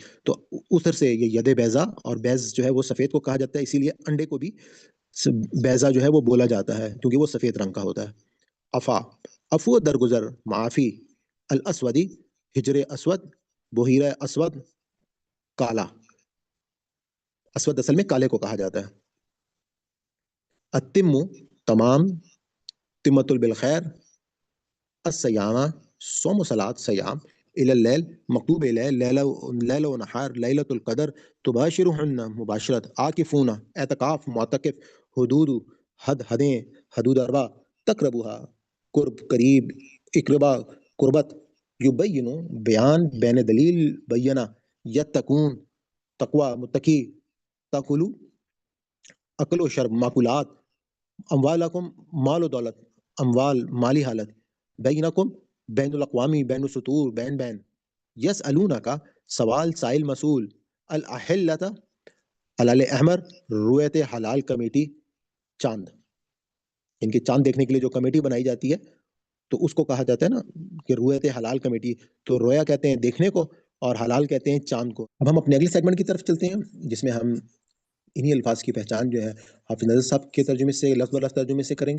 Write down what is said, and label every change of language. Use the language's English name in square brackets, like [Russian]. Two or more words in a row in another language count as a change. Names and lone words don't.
[Urdu] تو اس طرح سے یہ ید بیضا، اور بیض جو ہے وہ سفید کو کہا جاتا ہے، اسی لیے انڈے کو بھی بیضا جو ہے وہ بولا جاتا ہے کیونکہ وہ سفید رنگ کا ہوتا ہے. افا افو درگزر، معافی، الاسودی ہجر اسود، بحیرہ اسود کالا، اسود اصل میں کالے کو کہا جاتا ہے. التم تمام، تمت بالخیر، السیامہ صوم و صلات سیام، [Arabic] الی اللیل [Urdu] مکتوب لیل، لیل و نہار، لیلۃ القدر، تباشرہن مباشرت، عاکفون اعتکاف معتکف، حدود حد حدیں، حدود اربع، تقربوہا قرب قریب، اقربا قربت، یبینو بیان بین دلیل بینا یتقون تقوا متقی تاکلو عقل و شرب معقولات اموالکم مال و دولت اموال مالی حالت بینکم بین الاقوامی بین السطور بین بین یسألونہ کا سوال سائل مسئول الاحلت حلال احمر رویت حلال کمیٹی چاند ان کے چاند دیکھنے کے لیے جو کمیٹی بنائی جاتی ہے تو اس کو کہا جاتا ہے نا کہ رویت حلال کمیٹی، تو رویا کہتے ہیں دیکھنے کو اور حلال کہتے ہیں چاند کو۔ اب ہم اپنے اگلے سیگمنٹ کی طرف چلتے ہیں جس میں ہم انہی الفاظ کی پہچان جو ہے حافظ نظر صاحب کے ترجمے سے لفظ و لفظ ترجمے سے کریں گے۔